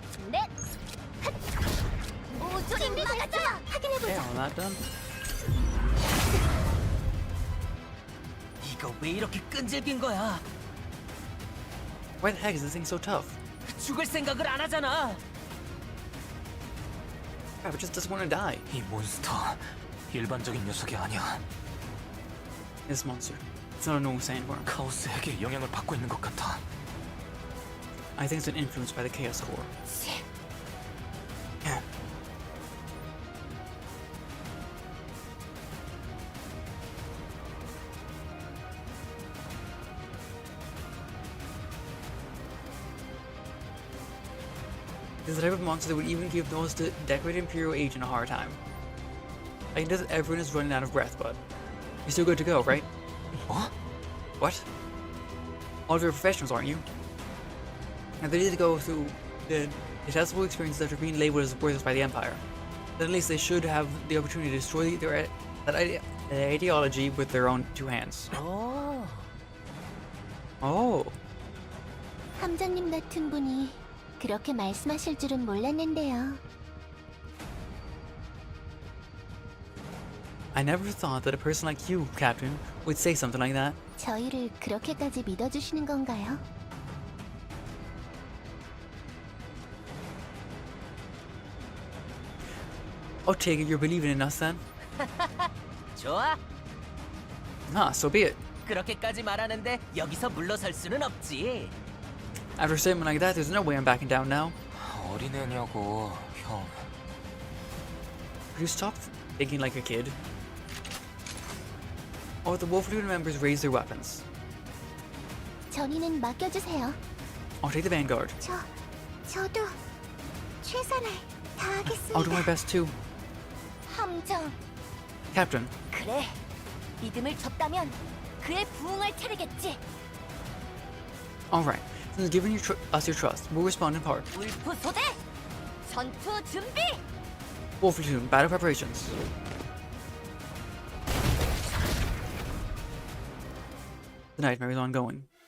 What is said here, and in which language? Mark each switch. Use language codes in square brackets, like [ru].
[ko] 넷. 우주를 막아줘. [en] Okay, [ko] 확인해보자. [en] all that done. [ko] 이거 왜 이렇게 끈질긴 거야? [en] Why the heck is this thing so tough? [ko] 죽을 생각을 안 하잖아. [en] Crap, it just doesn't want to die. [ko] 이 몬스터 일반적인 녀석이 아니야. [en] This monster. It's not a normal sandworm. [ko] 카오스에게 영향을 받고 있는 것 같아. [en] I think it's been influenced by the Chaos Core. Yeah. This is the type of monster that would even give the most decorated Imperial agent a hard time. I know that everyone is running out of breath, but you're still good to go, right? [ko] 뭐? [en] What? All of you are professionals, aren't you? And they need to go through the detestable experiences after being labeled as worthless by the Empire. Then at least they should have the opportunity to destroy their ideology with their own two hands. [ko] 어. [en] Oh. [ko] 함장님 같은 분이 그렇게 말씀하실 줄은 몰랐는데요. [en] I never thought that a person like you, Captain, would say something like that. [ko] 저희를 그렇게까지 믿어주시는 건가요? [en] I'll take it you're believing in us then. [ko] 좋아. [en] Ah, so be it. [ko] 그렇게까지 말하는데 여기서 물러설 수는 없지. [en] After a statement like that, there's no way I'm backing down now. [ko] 어린애냐고, 형. [en] Could you stop thinking like a kid? All the Wolfloon members raise their weapons. [ko] 전이는 맡겨주세요. [en] I'll take the Vanguard. [ko] 저도 최선을 다하겠습니다. [en] I'll do my best too. [ko] 함장, [en] Captain, [ko] 그래. 믿음을 줬다면 그의 부흥을 차리겠지. [en] alright. Since giving us your trust, we'll respond in part. [ko] 울프 소대, 전투 준비. [en] Wolfloon, battle preparations. The nightmare is ongoing.